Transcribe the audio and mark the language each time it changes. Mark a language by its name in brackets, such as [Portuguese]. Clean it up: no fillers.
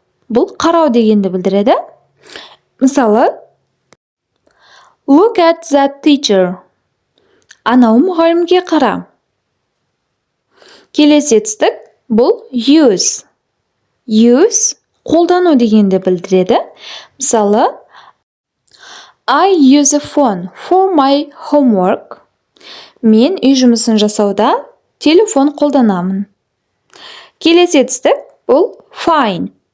[Kazakh] Бұл қарау дегенді білдіреді. Мысалы, [English] look at that teacher. [Kazakh] Анау мұғалімге қара. Келесі жетістік бұл use. Қолдану дегенді білдіреді. Мысалы, [English] I use a phone for my homework. [Kazakh] Мен үй жұмысын жасауда телефон қолданамын. Келесі жетістік бұл find.